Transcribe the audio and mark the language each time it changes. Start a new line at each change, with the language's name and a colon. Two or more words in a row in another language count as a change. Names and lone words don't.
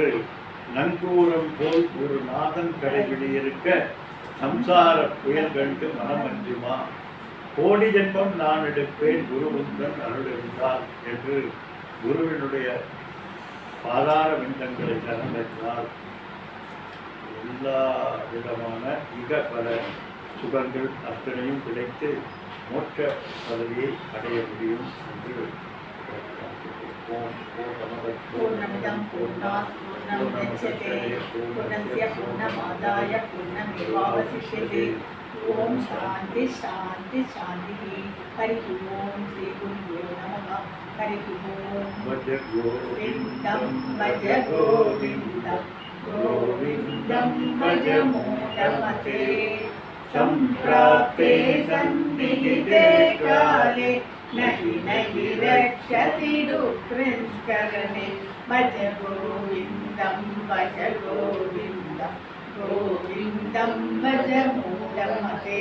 Tamil: நங்கூரம் போல் குருநாதன் கடைபிடியிருக்க சம்சார புயல் கண்டு மனம் அஞ்சுமா, கோடி ஜென்மம் நான் எடுப்பேன் குருவுந்தன் அருள் இருந்தால் என்று குருவினுடைய பாதார விந்தங்களை சரணடைந்தால் எல்லா விதமான பல சுகங்கள் அத்தனையும் கிடைத்து மோட்ச பதவியை அடைய முடியும் என்று
Sanskrit: पूर्णमिदं पूर्णात् पूर्णमुदच्यते पूर्णस्य पूर्णमादाय पूर्णमेवावशिष्यते. ओम् शान्ति शान्ति शान्ति. हरि ओम् श्री गुरवे नमः. हरि ओम्. भज गोविन्दम् भज गोविन्दं गोविन्दं भज मूढमते. सम्प्राप्ते सन्निहिते काले नहि नहि रक्षति दुःखनिष्करणे. भज गोविन्दं भज गोविन्दं गोविन्दं भज मूढमते.